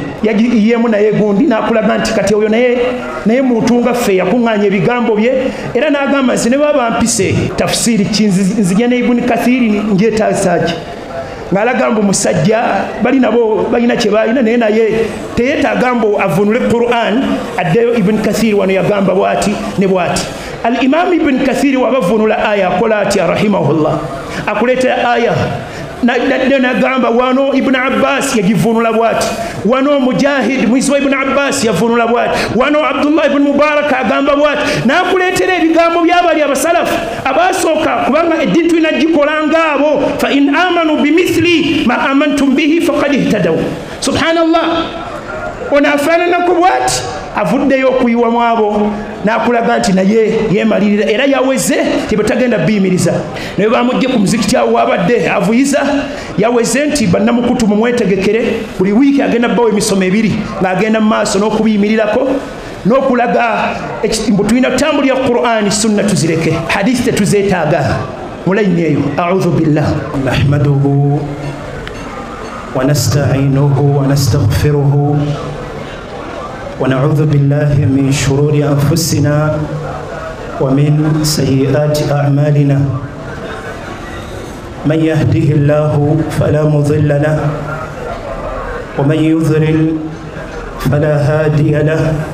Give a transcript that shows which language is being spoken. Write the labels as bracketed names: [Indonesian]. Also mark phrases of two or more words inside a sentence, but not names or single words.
[Ganda] Yagiyeemu naye gundi n'akulaga nti kati oyo naye mutunga ffe yakuŋŋaanya ebigambo bye era n'agamba nti ne baba mpise tafsiri kinzija ne Ibn Kathir njeetaasaaki ng'alaga mbu musajja bali nabo balina kye balina naye teyeetaaga mbu avunule Qur'an addeyo. Ibn Kathir wano yagamba bw'ati ne bw'ati. Al-Imam Ibn Kathir wabavunula aya akola atya rahimahullah, akuleetera aya n'agamba wano Ibn Abbas yagivunula bw'ati, wano Mujahid muyizi wa Ibn Abbas yavunula bw'ati, wano Abdullah ibn Mubarak agamba bw'ati. N'akuleetera ebigambo by'abali abasalafu abasooka kubanga eddiini tulina gikola ng'abo. [Arabic] فإن آمنوا بمثل ما آمنتم به فقد اهتدوا. [Ganda] Subhanallah, ono afaananako bw'ati avuddeyo okuyiwamu abo n'akulaga nti naye yeemalirira era yaweze tebatagenda biyimiriza. naye bamujje ku muzikiti awo wabadde avuyiza yaweze nti bannamukutu mumwetegekere buli wiiki agenda bawo emisomo ebiri ng'agenda mu maaso n'okubiyimirirako n'okulaga mbu tulina kutambulira Qur'ani sunna tuzireke, hadithi tetuzeetaaga. mulayini eyo [Arabic] أعوذ بالله نحمده ونستعينه ونستغفره ونعوذ بالله من شرور أنفسنا ومن سيئات أعمالنا من يهده الله فلا مضل له ومن يضلل فلا هادي له